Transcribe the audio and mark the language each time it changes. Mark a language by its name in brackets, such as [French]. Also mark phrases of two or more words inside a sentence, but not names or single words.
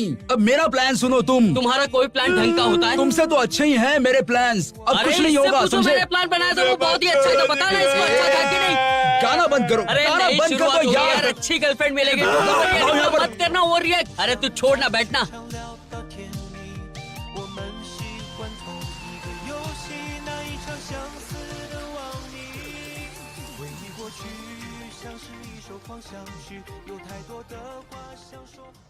[Hindi] अब मेरा प्लान सुनो तुम। तुम्हारा कोई प्लान ढंग का होता है? तुमसे तो अच्छे ही हैं मेरे प्लान्स। अब अरे कुछ नहीं इससे होगा, पूछो, समझे? मैंने प्लान बनाया था वो बहुत ही अच्छा है, तो बता ना इसको अच्छा था कि नहीं? गाना बंद करो, अरे गाना नहीं, बंद कर शुरुआत दो हो गई यार। यार, अच्छी गर्लफ्रेंड मिलेगी तो आओ यहाँ पर। मत करना वो रिएक्ट। अरे तू छोड़ना, बैठना। [Chinese] 到天明，我们喜欢同一个游戏，那一场相似的忘你。回忆过去，像是一首狂想曲，有太多的话想说。